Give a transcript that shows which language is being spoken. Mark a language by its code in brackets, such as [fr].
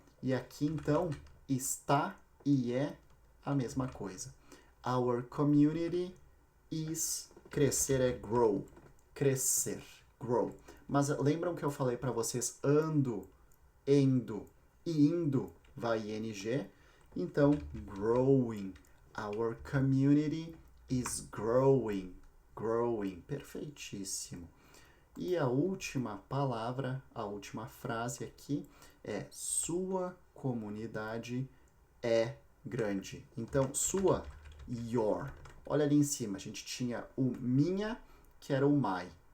[pt] E aqui então, está e é a mesma coisa. [en] Our community is, [pt] crescer é [en] grow, [pt] crescer, [en] grow. [pt] Mas lembram que eu falei para vocês ando, endo e indo vai ing? [en] Então, growing. Our community is growing. [pt] Growing. Perfeitíssimo. E a última palavra, a última frase aqui é sua comunidade é grande. Então, sua, your. Olha ali em cima, a gente tinha o minha, que era o my.